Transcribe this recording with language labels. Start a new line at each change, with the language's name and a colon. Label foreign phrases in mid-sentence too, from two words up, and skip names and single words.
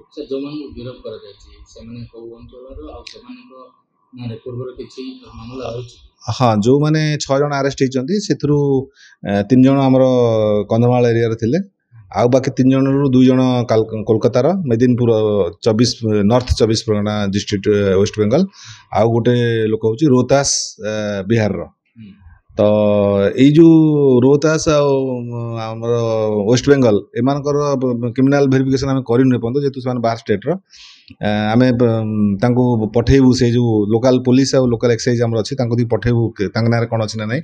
Odia: ଯୋଉମାନଙ୍କୁ ଗିରଫ କରାଯାଇଛି ସେମାନେ କୋଉ ଅଞ୍ଚଳର ଆଉ ସେମାନଙ୍କ ନାଁରେ ପୂର୍ବରୁ କିଛି ମାମଲା ହୋଇଛି? ହଁ, ଯୋଉମାନେ 6 ଜଣ ଆରେଷ୍ଟ ହେଇଛନ୍ତି ସେଥିରୁ 3 ଜଣ ଆମର କନ୍ଧମାଳ ଏରିଆରେ ଥିଲେ, ଆଉ ବାକି 3 ଜଣରୁ 2 ଜଣ କୋଲକାତାର ମେଦିନପୁର ନର୍ଥ 24 परगना डिस्ट्रिक्ट वेस्ट बेंगल, ଆଉ ଗୋଟେ ଲୋକ ହେଉଛି ରୋହତାସ ବିହାରର। ତ ଏଇ ଯୋଉ ରୋହତାସ ଆଉ ଆମର ୱେଷ୍ଟ ବେଙ୍ଗଲ ଏମାନଙ୍କର
English: criminal verification
Odia: ଆମେ କରିନୁ ଏପର୍ଯ୍ୟନ୍ତ, ଯେହେତୁ ସେମାନେ ବାହାର ଷ୍ଟେଟ୍ର। ଆମେ ତାଙ୍କୁ ପଠେଇବୁ ସେ ଯୋଉ
English: local police
Odia: ଆଉ
English: local excise
Odia: ଆମର ଅଛି ତାଙ୍କୁ ଦେଇ ପଠେଇବୁ ତାଙ୍କ ନାଁରେ କ'ଣ ଅଛି ନା ନାହିଁ।